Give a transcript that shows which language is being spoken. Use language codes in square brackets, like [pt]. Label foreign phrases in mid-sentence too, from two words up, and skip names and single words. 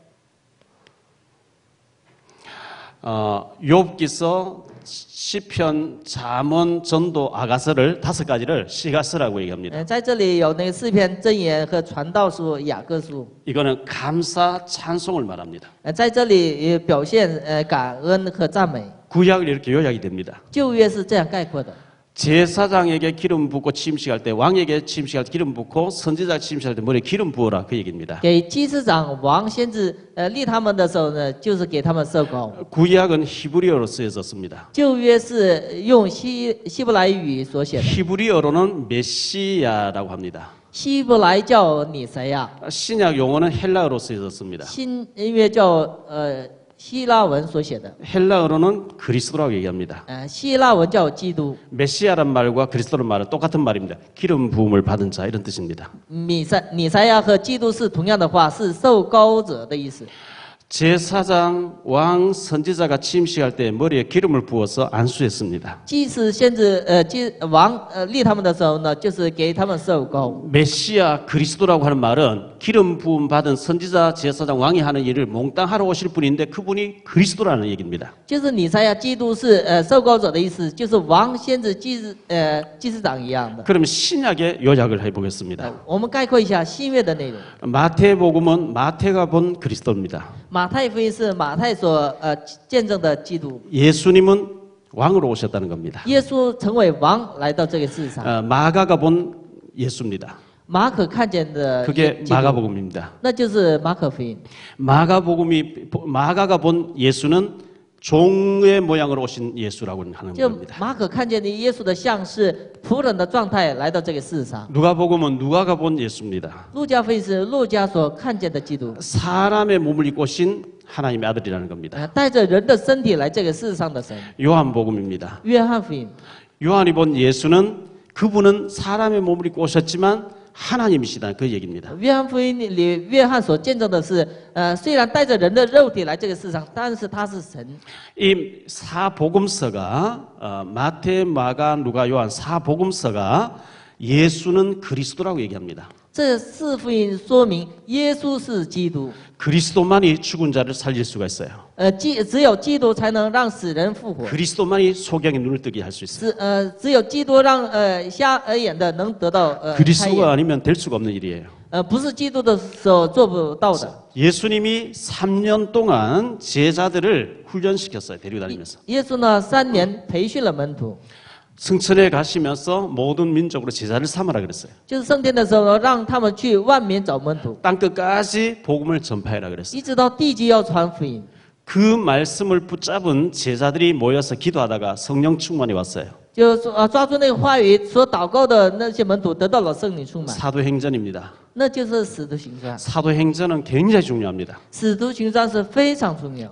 [ko] 욥기서, 시편, 잠언, 전도, 아가서를 5가지를 시가서라고 얘기합니다. [zh] 在这里有那个诗篇、箴言和传道书、雅各书。 [ko] 이거는 감사, 찬송을 말합니다. [zh] 在这里也表现感恩和赞美。 [ko] 구약을 이렇게 요약이 됩니다. [zh] 旧约是这样概括的。 [ko] 제사장에게 기름 붓고 침식할 때, 왕에게 침식할 때 기름 붓고, 선지자 침식할 때 머리에 기름 부어라 그 얘기입니다. [zh] 给祭司长、王、先知立他们的时候呢，就是给他们受膏。 [ko] 구약은 히브리어로 쓰여졌습니다. [zh] 旧约是用希伯来语所写的， [ko] 히브리어로는 메시아라고 합니다. [zh] 希伯来叫弥赛亚， [ko] 신약 용어는 헬라어로 쓰여졌습니다. [zh] 新约叫希腊文所写的， [ko] 헬라어로는 그리스도라고 얘기합니다. [zh] 希腊文叫基督。 [ko] 메시아란 말과 그리스도란 말은 똑같은 말입니다. 기름 부음을 받은 자 이런 뜻입니다. [zh] 弥赛亚和基督是同样的话，是受膏者的意思。 [ko] 제사장, 왕, 선지자가 취임식할 때 머리에 기름을 부어서 안수했습니다. [zh] 祭司、先知、王立他们的时候呢，就是给他们受膏。 [ko] 메시아 그리스도라고 하는 말은 기름 부음 받은 선지자, 제사장, 왕이 하는 일을 몽땅 하러 오실 분인데 그분이 그리스도라는 얘기입니다. [zh] 就是弥赛亚基督是受膏者的意思，就是王、先知、祭司长一样的。 [ko] 그럼 신약의 요약을 해보겠습니다. [zh] 我们概括一下新约的内容。 [ko] 마태복음은 마태가 본 그리스도입니다. [zh] 马太福音是马太所见证的基督， [ko] 예수님은 왕으로 오셨다는 겁니다. [zh] 耶稣成为王来到这个世上。 [ko] 마가가 본 예수입니다. [zh] 马可看见的 [ko] 그게 [zh] 基督， [ko] 마가복음입니다. [zh] 那就是马可福音。 [ko] 마가가 본 예수는 종의 모양으로 오신 예수라고 하는 [zh] 就 [ko] 겁니다. [zh] 马可看见的耶稣的像是仆人的状态来到这个世上。 [ko] 누가복음은 누가가 본 예수입니다. [zh] 路加福音是路加所看见的基督， [ko] 사람의 몸을 입고 오신 하나님의 아들이라는 겁니다. [zh] 带着人的身体来这个世上的神。 [ko] 요한복음입니다. [zh] 约翰福音， [ko] 요한이 본 예수는 그분은 사람의 몸을 입고 오셨지만 하나님이시다 그 얘기입니다. [zh] 约翰福音里约翰所见证的是，虽然带着人的肉体来这个世上，但是他是神。 [ko] 이 사복음서가 마태, 마가, 누가, 요한 사복음서가 예수는 그리스도라고 얘기합니다. [zh] 这四福音说明耶稣是基督， [ko] 그리스도만이 죽은 자를 살릴 수가 있어요. [zh] 只有基督才能让死人复活， [ko] 그리스도만이 소경의 눈을 뜨게 할 수 있어요. [zh] 只有基督让瞎耳眼的能得到开 [ko] 그리스도가 [zh] 眼， [ko] 아니면 될 수가 없는 일이에요. [zh] 不是基督的所做不到的。 [ko] 예수님이 3년 동안 제자들을 훈련시켰어요. 데려다니면서. [zh] 耶稣呢3年培训了门徒， [ko] 승천에 가시면서 모든 민족으로 제자를 삼으라 그랬어요. [zh] 就是升天的时候呢，让他们去万民找门徒， [ko] 땅 끝까지 복음을 전파해라 그랬어요. [zh] 一直到地极要传福音。 [ko] 그 말씀을 붙잡은 제자들이 모여서 기도하다가 성령 충만이 왔어요. [zh] 就是说抓住那个话语所祷告的那些门徒得到了圣灵充满， [ko] 사도행전입니다. [zh] 那就是使徒行传。 [ko] 사도행전은 굉장히 중요합니다. [zh] 使徒行传是非常重要，